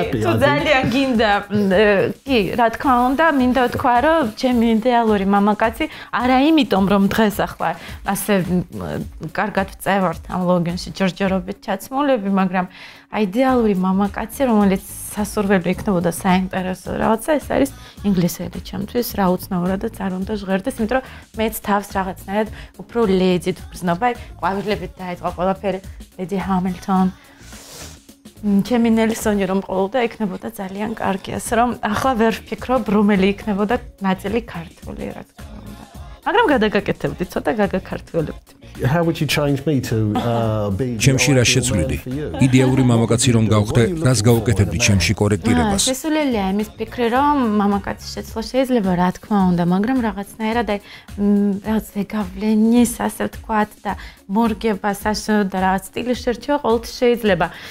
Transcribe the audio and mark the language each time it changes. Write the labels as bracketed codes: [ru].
[ka] თუ ძალიან გინდა, კი, რა თქმა უნდა, მინდა ვთქვა, რომ ჩემი იდეალური მამაკაცი არა იმიტომ, რომ დღეს ახლა ასე კარგად ვწევართ ამ ლოგინში ჯერჯერობით ჩაცმულები, მაგრამ იდეალური მამაკაცი, რომელიც სასურველი იქნებოდა საინტერესო რაღაცა, ეს არის ინგლისელი ჩემთვის, რა უცნაურადაც არ უნდა ჟღერდეს, იმიტომ რომ მეც თავს რაღაცნაირად უფრო ლეძით ვგრძნობა, ყვავილებით დაიწყო ყველაფერი, ლედი ჰამილტონ. ჩემი ნელსონი რომ ყოლოდა, იქნებოდა ძალიან კარგი, ასე რომ ახლა ვერ ვფიქრობ, რომელი იქნებოდა ნაწილი ქართული, რა თქმა უნდა. მაგრამ გადაგაკეთებდი, ცოტა გაგაქართველებდი. [en] How would you change me to be? [ka] ჩემში რა შეცვლიდი? იდეალური მამაკაცი რომ გავხდე, რას გავუკეთებდი ჩემში კორექტირებას? შესულელია იმის ფიქრი, რომ მამაკაცის შეცვლა შეიძლება, რა თქმა უნდა, მაგრამ რაღაცნაირად რაღაც გავლენის, ასე ვთქვათ და მორგება საშუალო და რაღაც სტილის შერჩევა ყოველთვის შეიძლება.